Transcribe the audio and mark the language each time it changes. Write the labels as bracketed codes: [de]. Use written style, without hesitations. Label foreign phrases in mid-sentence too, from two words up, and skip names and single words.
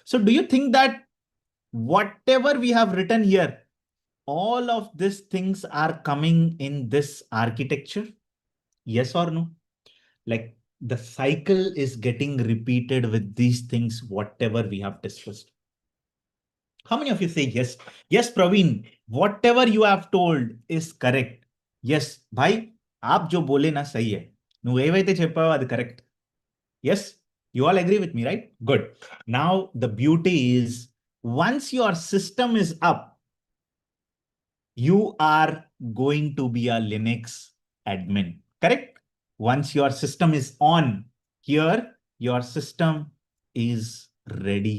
[en] So do you think that whatever we have written here, all of these things are coming in this architecture? Yes or no? Like the cycle is getting repeated with these things, whatever we have discussed. How many of you say yes? Yes, Praveen, whatever you have told is correct. Yes, [hi] भाई, आप जो बोले ना सही है. [te] నువ్వు ఏవైతే చెప్పావో అది correct. [en] Yes, you all agree with me, right? Good. Now the beauty is once your system is up, you are going to be a Linux admin, correct? Once your system is on, here, your system is ready.